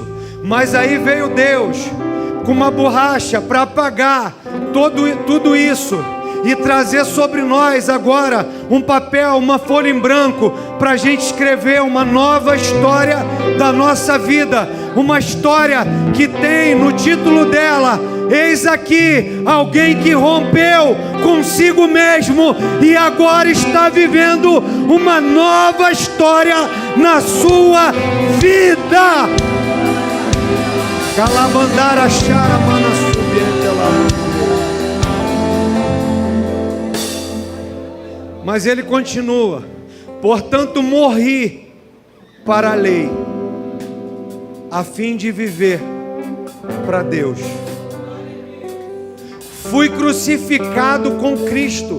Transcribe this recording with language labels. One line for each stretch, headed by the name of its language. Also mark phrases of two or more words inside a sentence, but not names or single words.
Portuguese: Mas aí veio Deus com uma borracha para apagar tudo isso e trazer sobre nós agora um papel, uma folha em branco, para a gente escrever uma nova história da nossa vida. Uma história que tem no título dela: eis aqui alguém que rompeu consigo mesmo e agora está vivendo uma nova história na sua vida. Calabandara charamana subiente. Mas ele continua: portanto morri para a lei, a fim de viver para Deus. Fui crucificado com Cristo.